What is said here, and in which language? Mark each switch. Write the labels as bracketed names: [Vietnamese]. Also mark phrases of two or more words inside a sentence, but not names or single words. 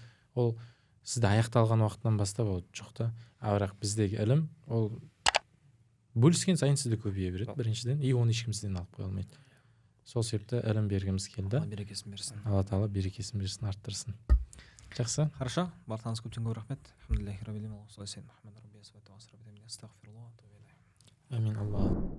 [Kazakh] Ол сізде аяқталған уақыттан бастап ол жоқ та. Бірақ біздегі ілім ол бөліскен сайын сізде көбейе береді біріншіден, и оны ешкім сізден алып қоя алмайды. Сол себепті ілім бергіміз келді. Алла берекесін берсін. Алла тағала берекесін берсін, арттырсын. Жақсы. Хорошо, барлығыңызға көптен көп рахмет. [Arabic] الحمد لله رب عليه و صلى الله عليه وسلم. [Kazakh] Амин. Алла